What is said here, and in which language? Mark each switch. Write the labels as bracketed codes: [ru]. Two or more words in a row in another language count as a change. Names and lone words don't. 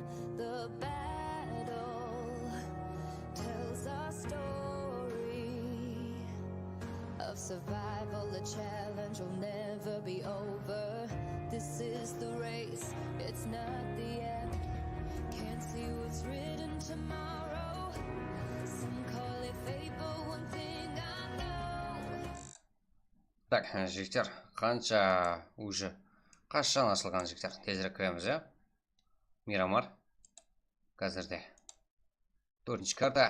[en] The battle tells our story of survival. The challenge will never be over. This is the race, it's not the end. Can't see what's written tomorrow. Some call it fate, but one thing I know. [kk] Так, жігіттер, қашан ашылған жігіттер? Тезірек көреміз, иә? Мирамар. Қазірде 4-ші карта.